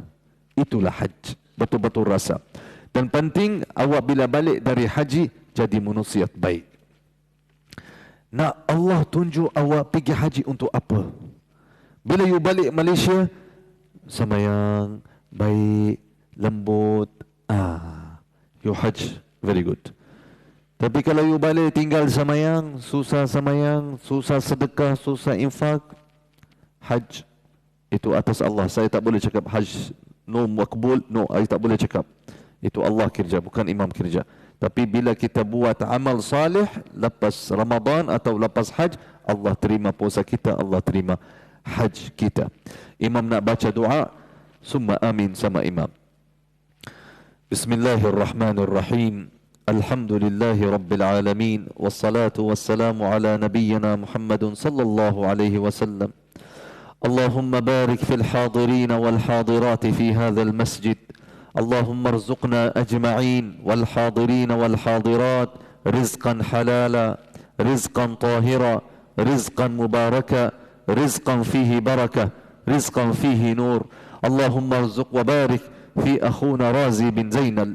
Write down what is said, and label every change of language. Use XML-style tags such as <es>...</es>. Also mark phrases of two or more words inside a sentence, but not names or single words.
<ms>Itulah haj. Betul-betul rasa. Dan penting, awak bila balik dari haji, jadi manusia baik. Nak Allah tunjuk awak pergi haji untuk apa? Bila you balik Malaysia, semayang, baik, lembut,</ms> <en>you hajj, very good.</en> <ms>Tapi kalau you balik tinggal semayang, susah sedekah, susah infak, hajj itu atas Allah. Saya tak boleh cakap hajj no makbul, no, saya tak boleh cakap. Itu Allah kerja, bukan imam kerja. Tapi bila kita buat amal salih lepas Ramadan atau lepas hajj, Allah terima puasa kita, Allah terima hajj kita. Imam nak baca doa,</ms> <ar>ثم آمين</ar> <ms>sama imam.</ms> <ar>بسم الله الرحمن الرحيم. الحمد لله رب العالمين. والصلاة والسلام على نبينا محمد صلى الله عليه وسلم. اللهم بارك في الحاضرين والحاضرات في هذا المسجد. اللهم ارزقنا أجمعين والحاضرين والحاضرات رزقا حلالا رزقا طاهرا رزقا مباركا رزقا فيه بركة رزقا فيه نور. اللهم ارزق وبارك في أخونا رازي بن زينل.</ar>